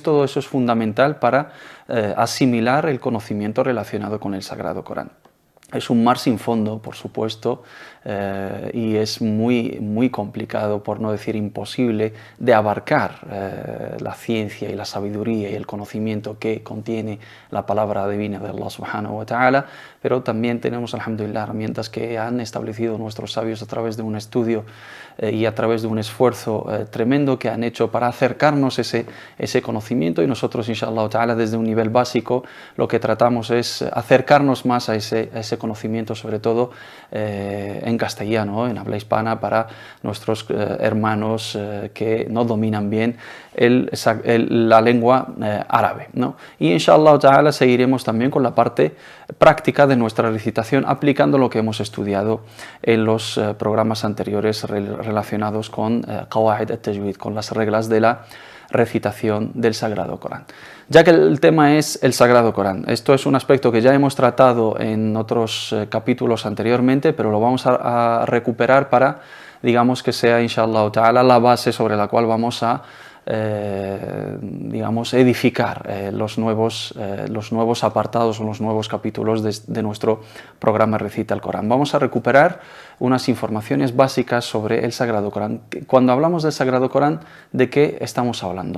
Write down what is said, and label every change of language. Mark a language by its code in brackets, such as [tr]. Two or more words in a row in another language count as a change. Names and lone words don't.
[es] Todo eso es fundamental para asimilar el conocimiento relacionado con el Sagrado Corán. Es un mar sin fondo, por supuesto, y es muy complicado, por no decir imposible, de abarcar la ciencia y la sabiduría y el conocimiento que contiene la palabra divina de Allah [ar] سبحانه وتعالى, [es] pero también tenemos, alhamdulillah, herramientas que han establecido nuestros sabios a través de un estudio y a través de un esfuerzo tremendo que han hecho para acercarnos ese conocimiento, y nosotros, [ar] إن شاء الله تعالى, [es] desde un nivel básico, lo que tratamos es acercarnos más a ese conocimiento, sobre todo en castellano, en habla hispana, para nuestros hermanos que no dominan bien la lengua árabe, ¿no? Y [ar] إن شاء الله تعالى [es] seguiremos también con la parte práctica de nuestra recitación, aplicando lo que hemos estudiado en los programas anteriores relacionados con [ar] قواعد التجويد, [es] con las reglas de la recitación del Sagrado Corán. Ya que el tema es el Sagrado Corán, esto es un aspecto que ya hemos tratado en otros capítulos anteriormente, pero lo vamos a recuperar para, digamos, que sea, [ar] إن شاء الله تعالى, [es] la base sobre la cual vamos a edificar los nuevos apartados o los nuevos capítulos de nuestro programa Recita el Corán. Vamos a recuperar unas informaciones básicas sobre el Sagrado Corán. Cuando hablamos del Sagrado Corán, ¿de qué estamos hablando?